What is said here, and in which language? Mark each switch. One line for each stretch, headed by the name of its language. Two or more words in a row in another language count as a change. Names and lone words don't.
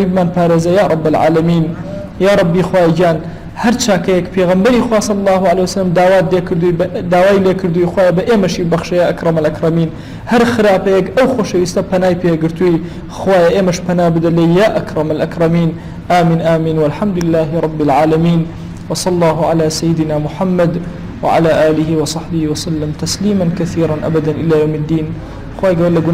Central Kurdish: بمان پارێزە
Arabic: یا رب العالمین یا ربی
Central Kurdish: خوایان هەر چاکەیەک پێغەمبەری خوا
Arabic: صلی الله علیه وسلم
Central Kurdish: داوای لێ کردووی خوای بە ئێمەشی بەخشە
Arabic: یا ئەکرەم الئەکرەمین
Central Kurdish: هەر خراپەیەک ئەو خۆشەویستە پەنای پێگرتووی خوای ئێمەش پەنا بدە لێ
Arabic: یا ئەکرەم الئەکرەمین آمین آمین والحمد لله رب العالمين وصلى الله على سيدنا محمد وعلى آله وصحبه وسلم تسليما كثيرا أبدا إلى يوم الدين.